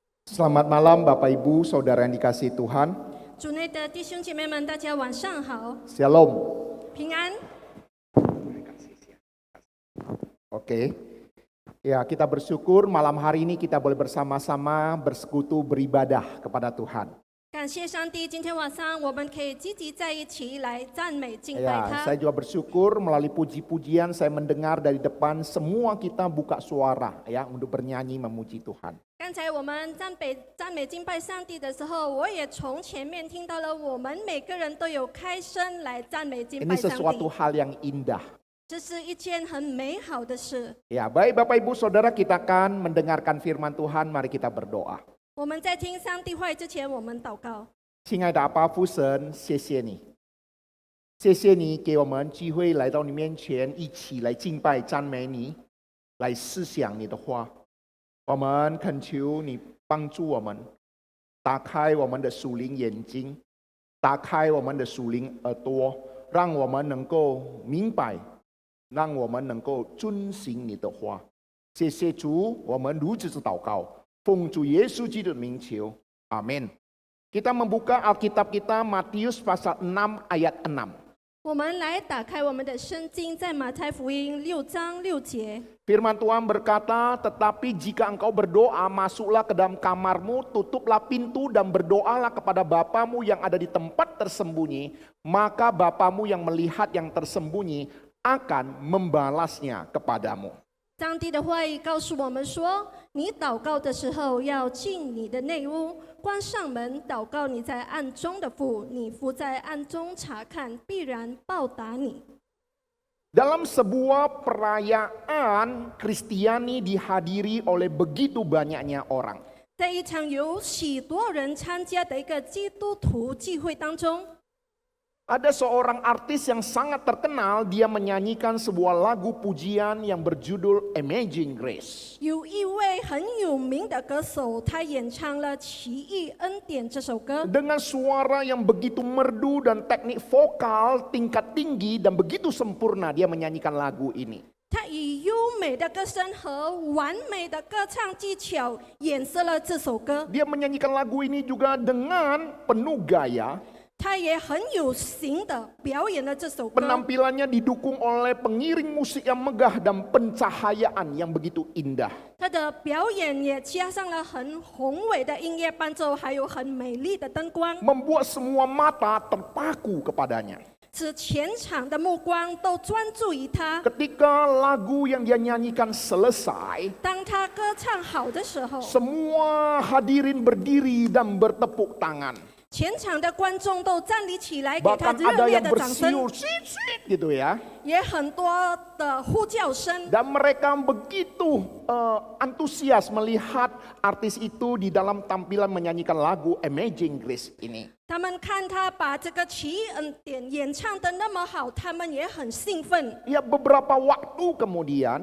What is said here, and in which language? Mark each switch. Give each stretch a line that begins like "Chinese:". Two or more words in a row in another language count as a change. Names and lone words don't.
Indonesian: Selamat malam Bapak Ibu, Saudara yang dikasihi Tuhan.
Chinese: 主内的弟兄姐妹们，大家晚上好，
Indonesian: Shalom.
Chinese: 平安。
Indonesian: Oke. Ya, kita bersyukur malam hari ini kita boleh bersama-sama bersekutu beribadah kepada Tuhan.
Chinese: 感谢上帝，今天晚上我们可以积极在一起来赞美敬拜
Indonesian: Ya,
Chinese: 他。
Indonesian: saya juga bersyukur melalui puji-pujian saya mendengar dari depan semua kita buka suara ya untuk bernyanyi memuji Tuhan.
Chinese: 刚才我们赞美敬拜上帝的时候，我也从前面听到了，我们每个人都有开声来赞美敬
Indonesian: Ini
Chinese: 拜上
Indonesian: sesuatu
Chinese: 帝，
Indonesian: hal yang indah.
Chinese: 这是一件很美好的事。
Indonesian: Ya, baik Bapak Ibu Saudara, kita akan mendengarkan firman Tuhan, mari kita berdoa.
Chinese: 我们在听上帝话语之前，我们祷告。亲爱的阿爸父神，谢谢你，谢谢你给我们机会来到你面前，一起来敬拜赞美你，来思想你的话。我们恳求你帮助我们，打开我们的属灵眼睛，打开我们的属灵耳朵，让我们能够明白，让我们能够遵行你的话。谢谢主，我们如此的祷告，奉主耶稣基督的名求，阿门。
Indonesian: Kita membuka Alkitab kita Matius pasal 6 ayat 6.
Chinese: 我们来打开我们的圣经，在马太福音6章6节。
Indonesian: Firman Tuhan berkata, tetapi jika engkau berdoa, masuklah ke dalam kamarmu, tutuplah pintu dan berdoalah kepada Bapamu yang ada di tempat tersembunyi, maka Bapamu yang melihat yang tersembunyi akan membalasnya kepadamu.
Chinese: 上帝的话语告诉我们说，你祷告的时候要进你的内屋，关上门，祷告你在暗中的父，你父在暗中查看，必然报答你。
Indonesian: Dalam sebuah perayaan Kristiani dihadiri oleh begitu banyaknya orang.
Chinese: 在一场有许多人参加的一个基督徒聚会当中，
Indonesian: Ada seorang artis yang sangat terkenal, dia menyanyikan sebuah lagu pujian yang berjudul Amazing Grace.
Chinese: 有一位很有名的歌手，他演唱了《奇异恩典》这首歌。
Indonesian: Dengan suara yang begitu merdu dan teknik vokal tingkat tinggi dan begitu sempurna, dia menyanyikan lagu ini.
Chinese: 他以优美的歌声和完美的歌唱技巧演奏了这首歌。
Indonesian: Dia menyanyikan lagu ini juga dengan penuh gaya.
Chinese: 他也很有型的表演了这首歌，
Indonesian: Penampilannya didukung oleh pengiring musik yang megah dan pencahayaan yang begitu indah.
Chinese: 他的表演也加上了很宏伟的音乐伴奏，还有很美丽的灯光，
Indonesian: Membuat semua mata terpaku kepadanya.
Chinese: 使全场的目光都专注于他。
Indonesian: Ketika lagu yang dia nyanyikan selesai,
Chinese: 当他歌唱好的时候，
Indonesian: semua hadirin berdiri dan bertepuk tangan.
Chinese: 全场的观众都站立起来，给他
Indonesian: Bahkan
Chinese: 热
Indonesian: ada
Chinese: 烈
Indonesian: yang
Chinese: 的掌声，
Indonesian: bersiul sit gitu ya.
Chinese: 也很多的呼叫声。
Indonesian: Dan mereka begitu antusias melihat artis itu di dalam tampilan menyanyikan lagu Amazing Grace ini.
Chinese: 他们看他把这个奇异恩典演唱的那么好，他们也很兴奋。
Indonesian: Ya, beberapa waktu kemudian